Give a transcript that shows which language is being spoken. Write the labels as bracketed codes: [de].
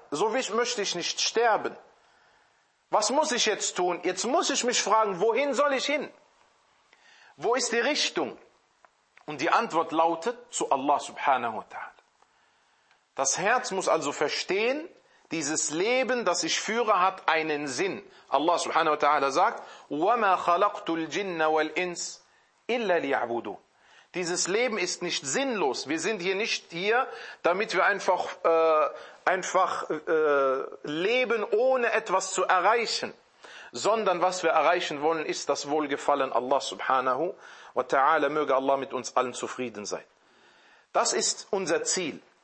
[de] So wie ich möchte ich nicht sterben. Was muss ich jetzt tun? Jetzt muss ich mich fragen, wohin soll ich hin? Wo ist die Richtung? Und die Antwort lautet zu Allah subhanahu wa ta'ala. Das Herz muss also verstehen, dieses Leben, das ich führe, hat einen Sinn. [ar] Allah subhanahu wa ta'ala sagt, وَمَا خَلَقْتُ الْجِنَّ وَالْإِنْسِ إِلَّا لِيَعْبُدُونَ. [de] Dieses Leben ist nicht sinnlos. Wir sind hier nicht hier, damit wir einfach leben, ohne etwas zu erreichen. Sondern was wir erreichen wollen, ist das Wohlgefallen Allah subhanahu wa ta'ala. Möge Allah mit uns allen zufrieden sein. Das ist unser Ziel.